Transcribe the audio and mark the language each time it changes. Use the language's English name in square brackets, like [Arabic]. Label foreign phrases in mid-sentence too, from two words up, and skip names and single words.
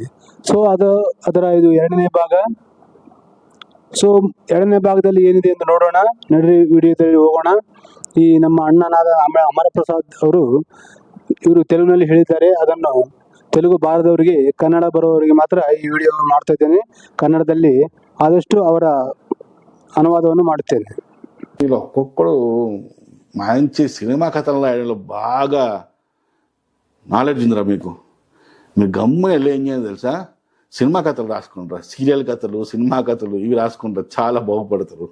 [Kannada] ಸೊ ಇದು ಎರಡನೇ ಭಾಗ. ಸೊ ಎರಡನೇ ಭಾಗದಲ್ಲಿ ಏನಿದೆ ಎಂದು ನೋಡೋಣ. ನಡ್ರಿ ವಿಡಿಯೋದಲ್ಲಿ ಹೋಗೋಣ. ಈ ನಮ್ಮ ಅಣ್ಣನಾದ ಅಮರ ಪ್ರಸಾದ್ ಇವರು ತೆಲುಗಿನಲ್ಲಿ ಹೇಳಿದ್ದಾರೆ. ಅದನ್ನು ತೆಲುಗು ಬಾರದವರಿಗೆ, ಕನ್ನಡ ಬರೋವರಿಗೆ ಮಾತ್ರ ಈ ವಿಡಿಯೋ ಮಾಡ್ತಾ ಇದ್ದೇನೆ. ಕನ್ನಡದಲ್ಲಿ ಆದಷ್ಟು ಅವರ ಅನುವಾದವನ್ನು ಮಾಡುತ್ತೇನೆ. [Telugu] వీళ్ళు ఒక్కొక్కడు మంచి సినిమా కథల్లో బాగా నాలెడ్జ్ ఉందిరా మీకు. మీరు గమ్మున వెళ్ళి ఏం చేయాలి తెలుసా, సినిమా కథలు రాసుకుంటారు, సీరియల్ కథలు, సినిమా కథలు ఇవి రాసుకుంటారు, చాలా బాగుపడతారు.